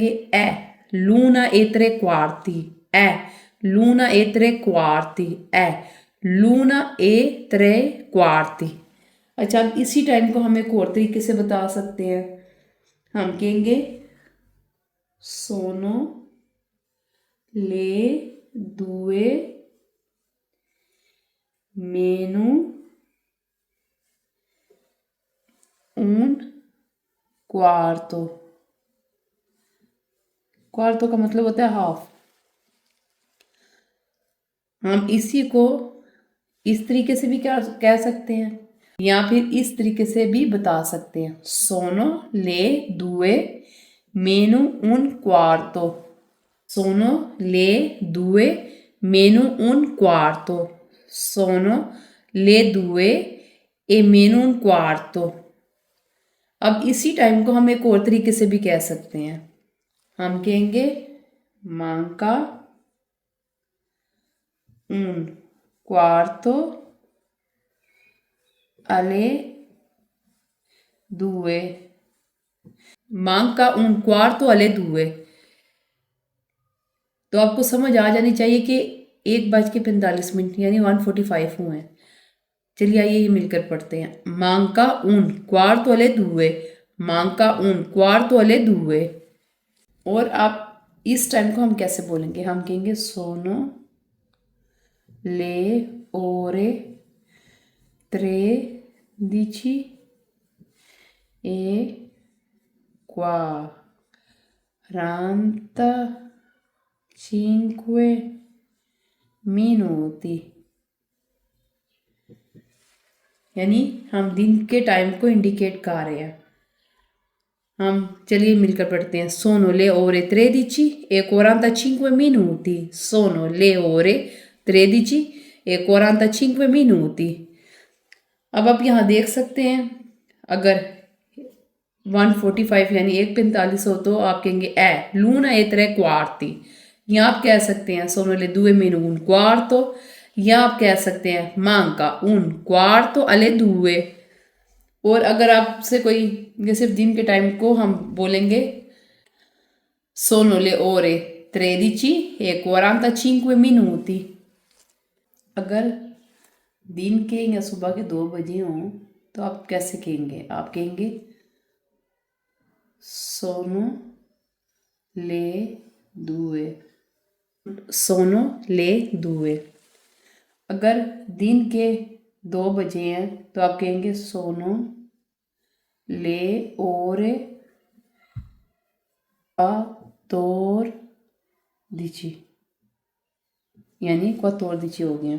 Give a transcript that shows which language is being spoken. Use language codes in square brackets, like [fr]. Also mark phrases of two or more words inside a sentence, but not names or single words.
[it] e l'una e 3 quarti. e l'una e 3 quarti. e l'una e 3 quarti. [hi] अच्छा, अब इसी टाइम को हम एक और तरीके से बता सकते हैं। हम कहेंगे [it] sono le 2 meno un quarto. [hi] क्वार्टो का मतलब होता है हाफ। हम इसी को इस तरीके से भी क्या कह सकते हैं या फिर इस तरीके से भी बता सकते हैं। [it] sono le 2 meno un quarto. Sono le 2 meno un quarto. Sono le 2 e meno un quarto. [hi] अब इसी टाइम को हम एक और तरीके से भी कह सकते हैं। हम कहेंगे [it] manca un quarto alle 2. manca un quarto alle 2. [hi] तो आपको समझ आ जानी चाहिए कि 1:45 यानी 1:45 हुए हैं। चलिए आइए ये मिलकर पढ़ते हैं। [it] manca un quarto alle 2. manca un quarto alle 2. [hi] और आप इस टाइम को हम कैसे बोलेंगे? हम कहेंगे [it] sono le ore 13 e 45 minuti. [hi] यानी हम दिन के टाइम को इंडिकेट कर रहे हैं। हम चलिए मिलकर पढ़ते हैं। [it] sono le ore 13 e 45 minuti. sono le ore 13 e 45 minuti. [hi] अब आप यहाँ देख सकते हैं अगर 1:45 यानी 1:45 हो तो आप कहेंगे [it] e l'una e 3 quarti. [hi] या आप कह सकते हैं [it] sono le 2 meno un quarto. [hi] या आप कह सकते हैं [it] manca un quarto alle 2. [hi] और अगर आपसे कोई ये सिर्फ दिन के टाइम को हम बोलेंगे [it] sono le ore 13 e 45 minuti. [hi] अगर दिन के या सुबह के 2 बजे हों तो आप कैसे कहेंगे? आप कहेंगे [it] sono le 2. sono le 2. [hi] अगर दिन के 2 बजे हैं तो आप कहेंगे [it] sono le ore quattordici, [hi] यानी क्वातोरदिची हो गए।